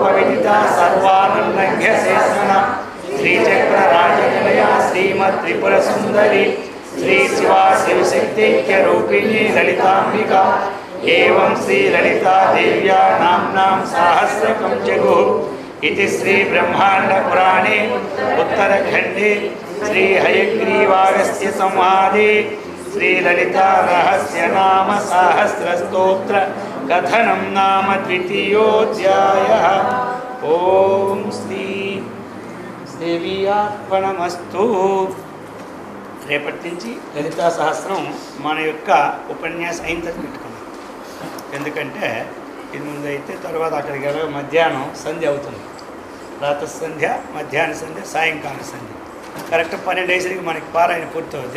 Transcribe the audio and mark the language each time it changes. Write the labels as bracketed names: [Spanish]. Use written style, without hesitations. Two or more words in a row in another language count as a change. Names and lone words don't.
[Sanskrit] విదిత సర్వానుల్లంఘ్య శేషణ శ్రీచక్ర రాజనిలయ శ్రీమద్ త్రిపుర సుందరి శ్రీ శివా శివశక్తైక్య రూపిణి లలితాంబిక ఏవం శ్రీ లలితా దేవ్యా నామ్నాం సహస్రకం జగు इति श्री ब्रह्मांड पुराणे उत्तरखंडे श्री हयग्रीवागस्त्य संवादे श्री ललिता रहस्य नाम सहस्र स्तोत्र कथनं नाम द्वितीयोऽध्यायः। ओम श्री देवीयार्पणमस्तु। [Telugu] రేపటి నుంచి లలితా సహస్రం మన యొక్క ఉపన్యాసం అయిన తర్వాత పెట్టుకున్నాం. ఎందుకంటే ఇది ముందు అయితే తర్వాత అక్కడికి వెళ్ళి మధ్యాహ్నం సంధ్య అవుతుంది. ప్రాతఃసంధ్య, మధ్యాహ్న సంధ్య, సాయంకాల సంధ్య. కరెక్ట్ 12 అయ్యేసరికి మనకి పారాయణ పూర్తవుద్ది.